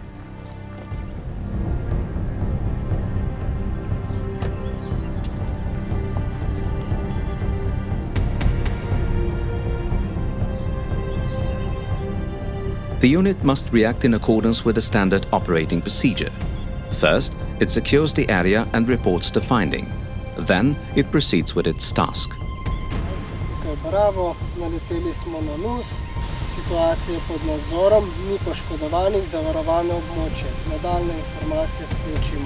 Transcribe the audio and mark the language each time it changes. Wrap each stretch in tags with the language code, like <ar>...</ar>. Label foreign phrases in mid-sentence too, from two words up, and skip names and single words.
<en>The unit must react in accordance with the standard operating procedure. First, it secures the area and reports the finding. Then, it proceeds with its task.</en> <sl>Tukaj bravo, naleteli smo na NUS, situacija pod nadzorom, ni poškodovanih, zavarovano območje. Nadaljne informacije sporočimo.</sl>